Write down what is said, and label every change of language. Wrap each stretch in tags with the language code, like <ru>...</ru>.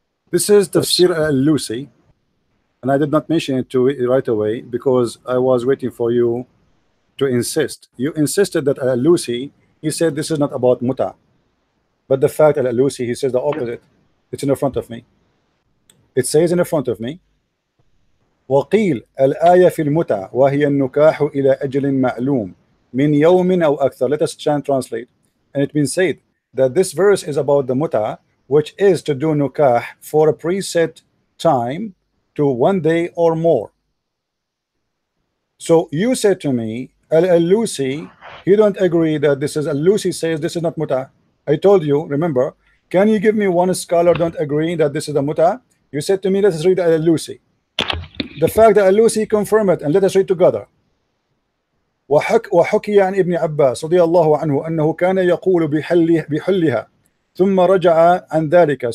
<en>This is Tafsir al-Lusi, and I did not mention it to it right away because I was waiting for you to insist. You insisted that al-Lusi, he said this is not about muta, but the fact that al-Lusi, he says the opposite. It's in the front of me. It says in the front of me,</en> <ar>وقيل الآية في المتع وهي النكاح إلى أجل معلوم من يوم أو أكثر.</ar> <en>Let us translate. And it been said that this verse is about the muta, which is to do nukah for a preset time to 1 day or more. So you said to me, al-Lusi, you don't agree that this is al-Lusi says this is not muta. I told you, remember, can you give me one scholar don't agree that this is the muta? You said to me, let us read Al-Alusi. The fact that Al-Alusi confirmed it, and let us read together.</en> <ar>وحكي عن ابن عباس رضي الله عنه أنه كان يقول بحلها ثم رجع عن ذلك.</ar>